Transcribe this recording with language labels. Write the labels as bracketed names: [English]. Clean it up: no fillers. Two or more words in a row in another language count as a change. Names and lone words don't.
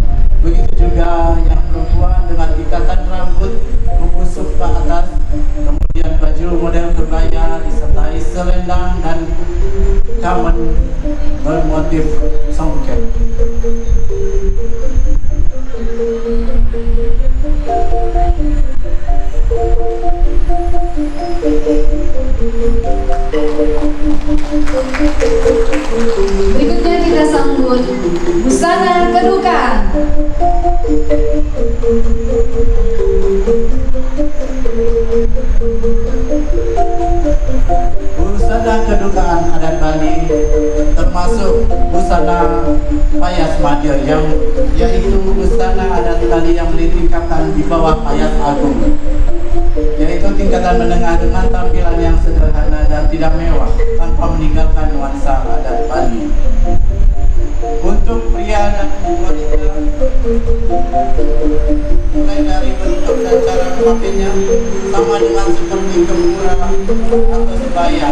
[Indonesian] Begitu juga yang perempuan dengan ikatan rambut membusuk ke atas, kemudian baju model kebaya disertai selendang dan kamen bermotif songket. Berikutnya kita sambut busana kedukaan. Busana kedukaan adat Bali termasuk busana payas madya, yaitu busana adat Bali yang ditingkatkan di bawah payas agung, yaitu tingkatan menengah dengan tampilan yang sederhana dan tidak mewah tanpa meninggalkan nuansa adat Bali. Untuk pria dan wanita, mulai dari bentuk dan cara memakainya sama dengan seperti kepura atau sebaya.